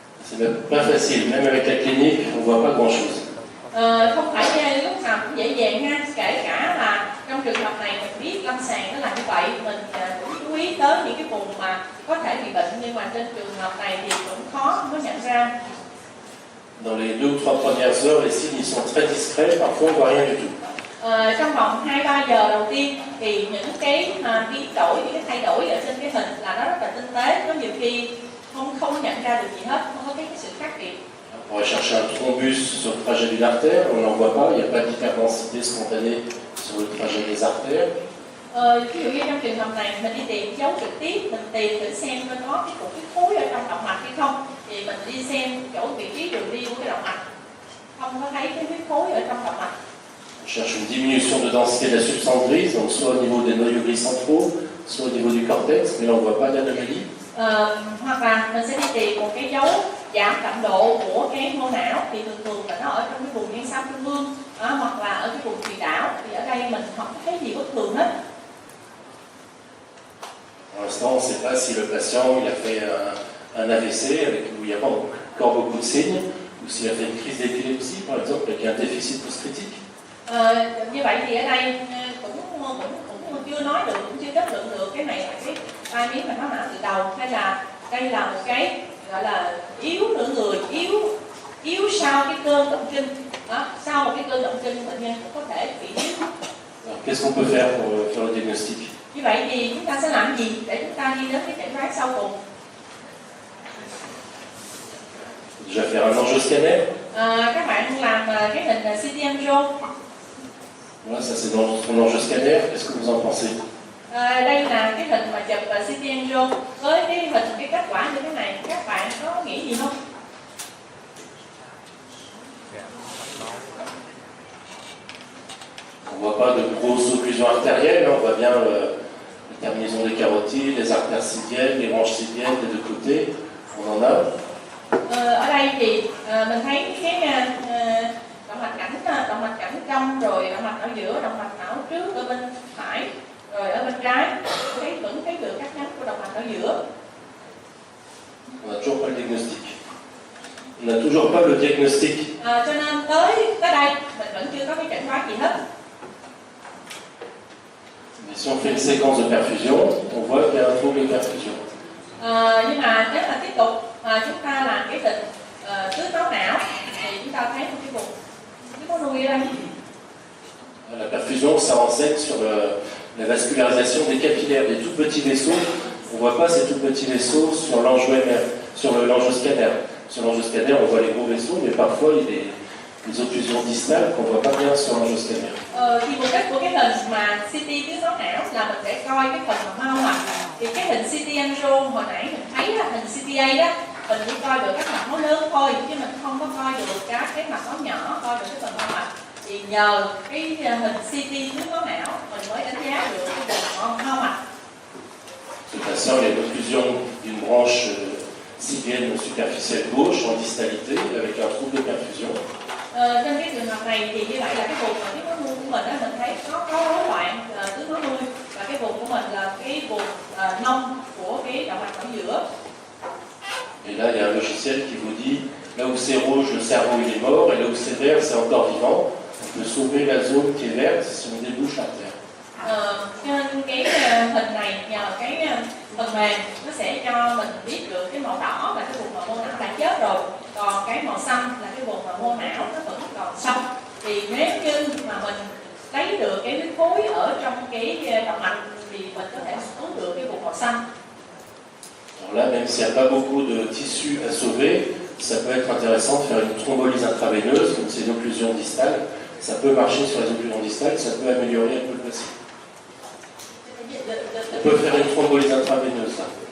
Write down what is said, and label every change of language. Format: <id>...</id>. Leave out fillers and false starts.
<fr>C'est même pas facile, même avec la clinique, on ne voit pas grand-chose.</fr> <vi>Không phải lúc nào cũng dễ dàng ha, kể cả là trong trường hợp này mình biết lâm sàng nó là như vậy, mình cũng chú ý tới những cái vùng mà có thể bị bệnh, nhưng mà trên trường hợp này thì cũng khó không có nhận ra.</vi> <fr>Dans les 2 ou 3 premières heures, les signes ils sont très discrets, parfois on ne voit rien du tout.</fr> <vi>Trong vòng 2-3 giờ đầu tiên thì những cái biến đổi, những cái thay đổi ở trên cái hình là nó rất là tinh tế, có nhiều khi không nhận ra được gì hết, không có cái sự khác biệt.</vi> <fr>On va chercher un thrombus sur le trajet d'une artère, on n'en voit pas, il n'y a pas d'hyperdensité spontanée sur le trajet des artères.</fr> <vi>Ví dụ như trong trường hợp này mình đi tìm dấu trực tiếp, mình tìm thử xem nó có cái cục huyết khối ở trong động mạch hay không, thì mình đi xem chỗ vị trí đường đi của cái động mạch, không có thấy cái huyết khối ở trong động mạch.</vi> <fr>On cherche une diminution de densité de la substance grise, donc soit au niveau des noyaux gris centraux, soit au niveau du cortex, mais là on ne voit pas d'anomalie.</fr> <vi>Hoặc là mình sẽ đi tìm một cái dấu giảm đậm độ của cái mô não, thì thường là nó ở trong cái vùng nhân sao trung ương, hoặc là ở cái vùng thùy đảo, thì ở đây mình không thấy gì bất thường hết.</vi> <fr>Pour l'instant, on ne sait pas si le patient il a fait un AVC où il n'y a pas encore beaucoup de signes, ou s'il a fait une crise d'épilepsie, par exemple, avec un déficit post-critique.</fr> <vi>Như vậy thì ở đây cũng chưa nói được, cũng chưa kết luận được cái này là cái tai biến mạch máu não từ đầu, hay là đây là một cái gọi là yếu nửa người, yếu sau cái cơn động kinh. Đó, sau một cái cơn động kinh bệnh nhân cũng có thể bị yếu.</vi> <fr>Qu'est-ce qu'on peut faire pour faire le diagnostic?</fr> <vi>Như vậy thì chúng ta sẽ làm gì để chúng ta đi đến cái chẩn đoán sau cùng?</vi> <fr>Déjà faire un angioscanner.</fr> <vi>Các bạn làm cái hình CT angio.</vi> <fr>Voilà, ça c'est dans son angioscanner. Qu'est-ce que vous en pensez?</fr> <vi>Đây là cái hình mà chụp CT angio với cái hình cái kết quả như thế này, các bạn có nghĩ gì không?</vi> <fr>On ne voit pas de grosse occlusion artérielle, on voit bien les terminaisons des carotides, les artères sylviennes, les branches sylviennes des deux côtés, on en a.</fr> <vi>Ở đây thì mình thấy cái động mạch cảnh trong, rồi động mạch ở giữa, động mạch não trước ở bên phải, rồi ở bên trái vẫn thấy được các nhánh của động mạch ở giữa.</vi> <fr>On n'a toujours pas le diagnostic. On n'a toujours pas le diagnostic.</fr> <vi>Cho nên tới đây mình vẫn chưa có cái chẩn đoán gì hết.</vi> <fr>Mais si on fait une séquence de perfusion, on voit qu'il y a un trouble de perfusion.</fr> <vi>Nhưng mà nếu mà tiếp tục chúng ta làm cái tình tưới máu não thì chúng ta thấy một cái vùng có nuôi ở đây.</vi> <fr>La perfusion, ça renseigne sur la vascularisation des capillaires, des tout petits vaisseaux. On ne voit pas ces tout petits vaisseaux sur l'angioscanner. Sur l'angioscanner, on voit les gros vaisseaux, mais parfois il y a des occlusions distales qu'on ne voit pas bien sur l'angioscanner.</fr> <vi>Thì mục đích của cái hình mà CT tưới máu não là mình sẽ coi cái phần mà mau mạch. Thì cái hình CT angio hồi nãy mình thấy là hình CTA đó, mình chỉ coi được các mạch máu lớn thôi, chứ mình không có coi được các cái mạch máu nhỏ, coi được cái phần mau mạch. Thì nhờ cái hình CT tưới máu não mình mới đánh giá được cái vùng mau mạch.</vi> <fr>Ce patient a une occlusion d'une branche sylvienne superficielle gauche en distalité avec un trouble de perfusion.</fr> <vi>Trên cái trường hợp này thì như vậy là cái vùng mà tưới máu nuôi của mình đó, mình thấy có rối loạn tưới máu nuôi, và cái vùng của mình là cái vùng nông của cái động mạch ở giữa.</vi> <fr>Et là, il y a un logiciel qui vous dit là où c'est rouge, le cerveau il est mort, et là où c'est vert, c'est encore vivant. On peut sauver la zone qui est verte si on débouche l'artère.</fr> <vi>Trên cái hình này nhờ cái phần mềm nó sẽ cho mình biết được cái màu đỏ là cái vùng mà mô não đã chết rồi, còn cái màu xanh là cái vùng mà mô não nó vẫn còn sống. Thì nếu như mà mình lấy được cái huyết khối ở trong cái động mạch thì mình có thể cứu được cái vùng màu xanh.</vi> <fr>Alors là, même s'il n'y a pas beaucoup de tissu à sauver, ça peut être intéressant de faire une thrombolyse intraveineuse, comme c'est une occlusion distale. Ça peut marcher sur les occlusions distales, ça peut améliorer un peu le patient. On peut faire une thrombolyse intraveineuse là.</fr>